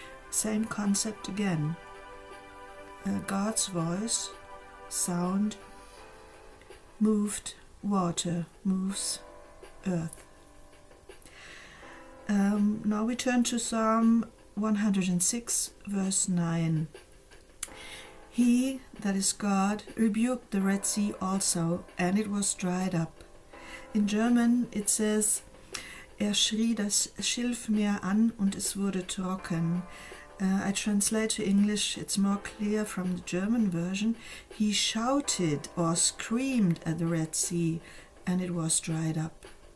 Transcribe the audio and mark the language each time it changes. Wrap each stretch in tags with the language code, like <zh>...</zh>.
<en>Same concept again. God's voice, sound, moved water, moves earth. Now we turn to Psalm 106, verse 9. He, that is God, rebuked the Red Sea also, and it was dried up. In German it says,</en> <de>schrie das Schilfmeer an und es wurde trocken.</de> <en>I translate to English, it's more clear from the German version. He shouted or screamed at the Red Sea, and it was dried up.</en>